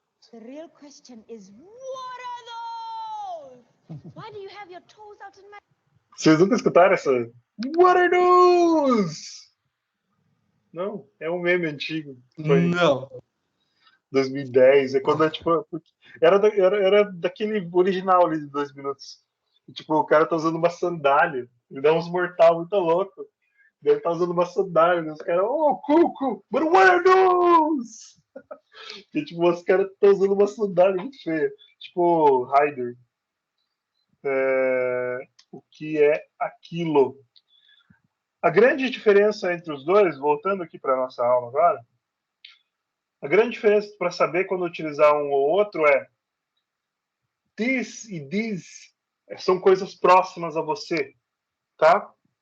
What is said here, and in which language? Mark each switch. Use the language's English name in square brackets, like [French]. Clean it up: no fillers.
[English] The real question is, what are those? Why do you have your toes out in my... [Portuguese] Vocês nunca escutaram essa? [English] What are those? [Portuguese] Não, é um meme antigo. Foi Não. 2010. É quando é tipo. Era daquele original ali de 2 minutos. E, tipo, o cara tá usando uma sandália. Ele dá uns mortal muito louco. Ele tá usando uma sandália. E os caras, oh, cuco, [English] but what are those? [Portuguese] E, tipo, os caras estão usando uma sandália muito feia. Tipo, Ryder. O que é aquilo? A grande diferença entre os dois, voltando aqui para nossa aula agora, a grande diferença para saber quando utilizar um ou outro é this e this são coisas próximas a você, tá?